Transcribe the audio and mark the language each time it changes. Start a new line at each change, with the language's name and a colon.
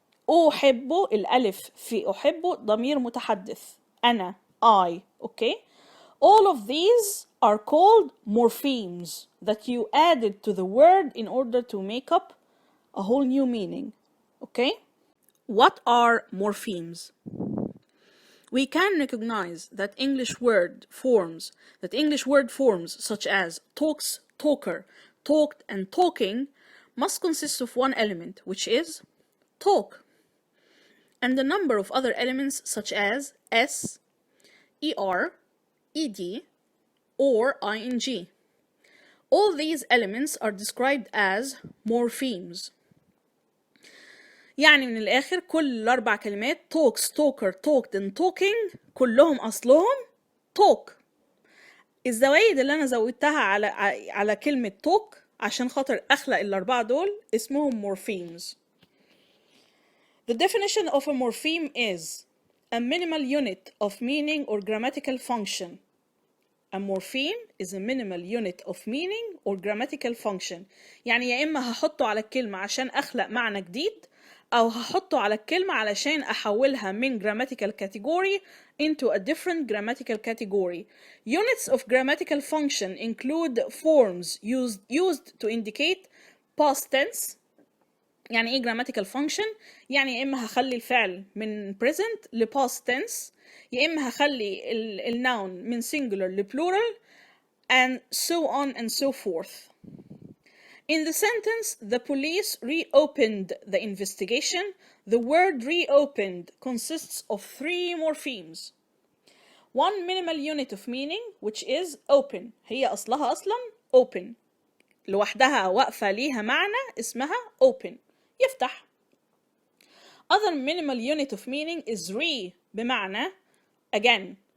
Arabic: أحب الألف في أحب ضمير متحدث أنا
English: I okay. All of these are called morphemes that you added to the word in order to make up a whole new meaning okay. What are morphemes? We can recognize that English word forms such as talks, talker, talked, and talking must consist of one element, which is talk, and a number of other elements such as s, er, ed, or ing. All these elements are described as morphemes.
Arabic: يعني من الآخر كل 4 كلمات talks, talker, talked and talking كلهم أصلهم talk. الزوايد اللي أنا زودتها على كلمة talk عشان خاطر أخلق ال4 دول اسمهم morphemes.
English: The definition of a morpheme is a minimal unit of meaning or grammatical function. A morpheme is a minimal unit of meaning or grammatical function.
Arabic: يعني يا إما هحطه على الكلمة عشان أخلق معنى جديد أو هحطه على الكلمة علشان أحولها من
English: grammatical category into a different grammatical category. Units of grammatical function include forms used to indicate past tense.
Arabic: يعني إيه grammatical function؟ يعني يا إما هخلي الفعل من present ل past tense يا إما هخلي الnoun من singular ل plural
English: and so on and so forth. In the sentence, the police reopened the investigation. The word reopened consists of 3 morphemes. One minimal unit of meaning, which is open.
Arabic: هي أصلها أصلا open. لوحدها واقفة ليها معنى اسمها open. يفتح.
English: Other minimal unit of meaning is
Arabic: بمعنى
English: again.